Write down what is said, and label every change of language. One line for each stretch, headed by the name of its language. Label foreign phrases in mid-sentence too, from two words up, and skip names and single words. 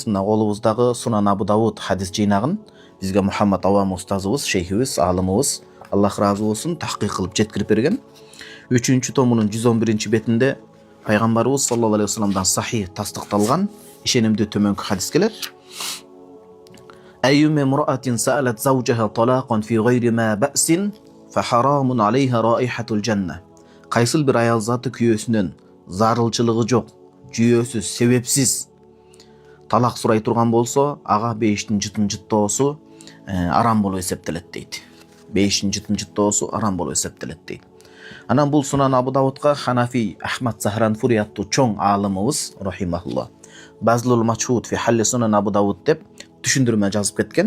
Kyrgyz: Мына колубуздагы Сунан Абу Давуд хадис жыйнагын бизге Мухаммад Авам устазыбыз, шейхибиз, алымыбыз, Аллах ыраазы болсун, тахкыйк кылып жеткирип берген. 3-томунун 111-бетинде пайгамбарыбыз
Arabic: صلى الله عليه وسلم
Kyrgyz: сахих тастыкталган ишенимдүү төмөнкү хадис келет.
Arabic: أيما امرأة سألت زوجها طلاقا في غير ما بأس فحرام عليها رائحة الجنة.
Kyrgyz: Кайсыл бир аял заты күйөөсүнөн зарылчылыгы жок, жүйөөсүз, себепсиз талак сурай турган болсо, ага бейиштин жытын жыттоосу арам болуп эсептелет дейт. Бейиштин жытын жыттоосу арам болуп эсептелет дейт. Анан бул Сунан Абу Давудга Ханафи Ахмад Захранфури аттуу чоң аалымыбыз рахимахулла Базлул Мачхуд фи халли Сунан Абу Давуд деп түшүндүрмө жазып кеткен.